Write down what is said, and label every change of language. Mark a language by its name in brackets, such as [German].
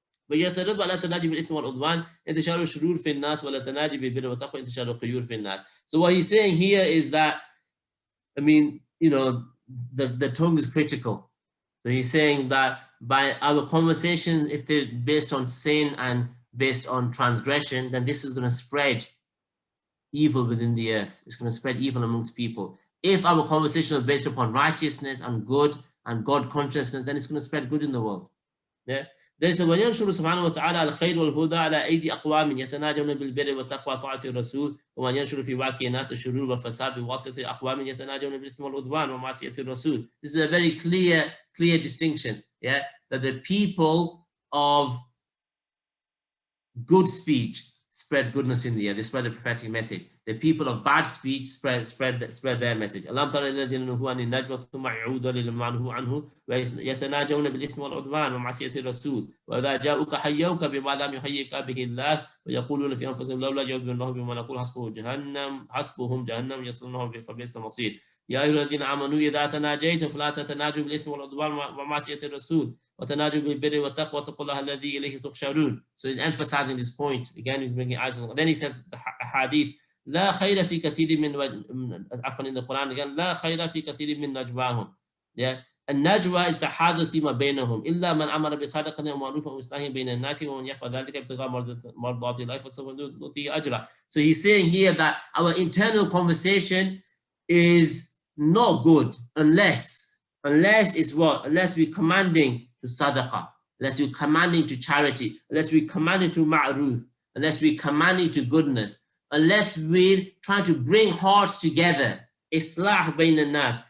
[Arabic] ويتربى على تناجي بالإثم والعدوان انتشار الشرور في الناس ولا تناجي بالبر والتقوى انتشار الخيور في الناس. [English] So what he's saying here is that, I mean, you know, the tongue is critical. So he's saying that by our conversation, if they're based on sin and based on transgression, then this is going to spread evil within the earth. It's going to spread evil amongst people. If our conversation is based upon righteousness and good and God consciousness, then it's going to spread good in the world. Yeah. There is a [Arabic] وَيَنْشُرُ سُبْحَانَهُ وَتَعَالَى الْخَيْرُ وَالْهُدَى عَلَى أَيْدِي أَقْوَامٍ يَتَنَاجَوْنَ بِالْبِرِّ وَالتَّقْوَى طاعة الرسول ومن ينشر في واقع الناس الشرور والفساد بواسطة أقوام يتناجون بالإثم والعدوان ومعصية الرسول. [English] This is a very clear distinction, yeah, that the people of good speech spread goodness in the air. They spread the prophetic message. The people of bad speech spread their message. [Arabic] ألم تر الذين نهوا عن النجوى ثم يعودون لما نهوا عنه ويتناجون بالإثم والعدوان ومعصية الرسول وإذا جاءوك حيوك بما لم يحيك به الله ويقولون في أنفسهم لولا يعذبنا الله بما نقول حسبهم جهنم يصلونها فبئس المصير. يا أيها الذين آمنوا إذا تناجيتم فلا تتناجوا بالإثم والعدوان ومعصية الرسول وتناجوا بالبر والتقوى واتقوا الله الذي إليه تحشرون. [English] So he's emphasizing this point again. He's bringing ayahs. Then he says the hadith. [Arabic] لا خير في كثير من عفوا [English] in the Quran again [Arabic] لا خير في كثير من نجواهم. [English] Yeah, [Arabic] النجوى is التحادث فيما بينهم إلا من أمر بصدقة أو معروف أو إصلاح بين الناس ومن يفعل ذلك ابتغاء مرضات الله فسوف نؤتيه أجرا. [English] So he's saying here that our internal conversation is not good unless it's what? Unless we're commanding to sadaqah, unless we're commanding to charity, unless we're commanding to ma'ruf, unless we're commanding to goodness, unless we're trying to bring hearts together, islah bayn al-nas.